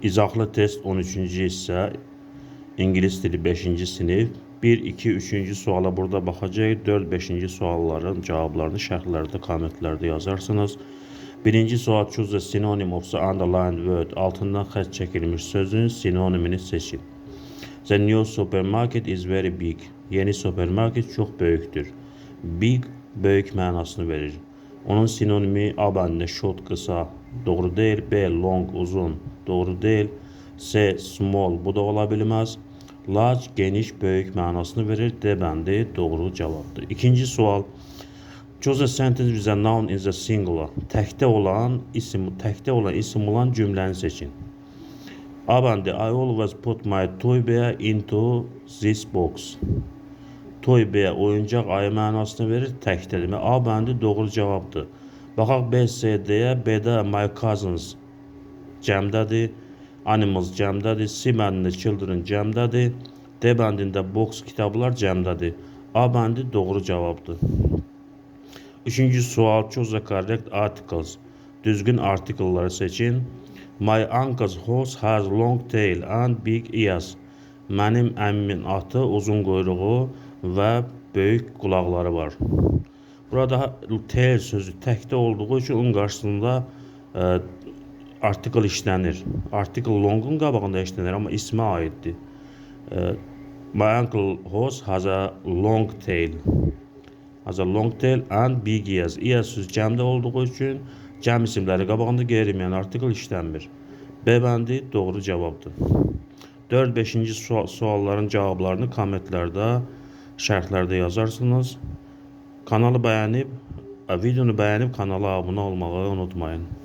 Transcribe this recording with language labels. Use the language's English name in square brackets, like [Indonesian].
[Azerbaijani] İzahlı test 13-cü hissə, İngilis dili 5-ci sinif. 1, 2, 3-cü suala burada baxacağıq. 4, 5-ci sualların cavablarını şərhlərdə, kommentlərdə yazarsınız. Birinci sual, [English] choose the synonym of the underlined word. [Azerbaijani] Altından xətt çəkilmiş sözün sinonimini seçin. [English] The new supermarket is very big. [Azerbaijani] Yeni supermarket çox böyükdür. Big, böyük mənasını verir. Onun sinonimi A bəndə short, qısa, doğru deyil. B, long, uzun, doğru deyil. C, small, bu da ola bilməz. Large, geniş, böyük mənasını verir. D bəndi doğru cavabdır. İkinci sual. [English] Choose a sentence with a noun in the singular. [Azerbaijani] Təkdə olan isim olan cümləni seçin. A bəndi, [English] I always put my toy bear into this box. [Azerbaijani] Toy bear, oyuncaq ayı mənasını verir. Təkdə demək. A bəndi doğru cavabdır. Baxaq B, C, D-yə. B-də [English] my cousins [Azerbaijani] cəmdədir. Animals cəmdədir. C bəndində children cəmdədir. D bəndində box kitablar cəmdədir. A bəndi doğru cavabdır. Üçüncü sual, [English] choose the correct articles. [Azerbaijani] Düzgün artikelları seçin. [English] My uncle's horse has long tail and big ears. [Azerbaijani] Mənim əmmimin atı uzun quyruğu və böyük qulaqları var. Burada tail sözü təkdə olduğu üçün onun qarşısında artikel işlənir. Artikel longun qabağında işlənir, amma ismə aiddir. [English] My uncle horse has a long tail. Has a long tail and big ears. [Azerbaijani] Ears sözü cəmdə olduğu üçün cəm isimləri qabağında qeyri-müəyyən artikel işlənmir. B bəndi doğru cavabdır. 4, 5-ci sualların cavablarını kommentlərdə, şərhlərdə yazarsınız. Kanalı bəyənib, videonu bəyənib kanala abunə olmağı unutmayın.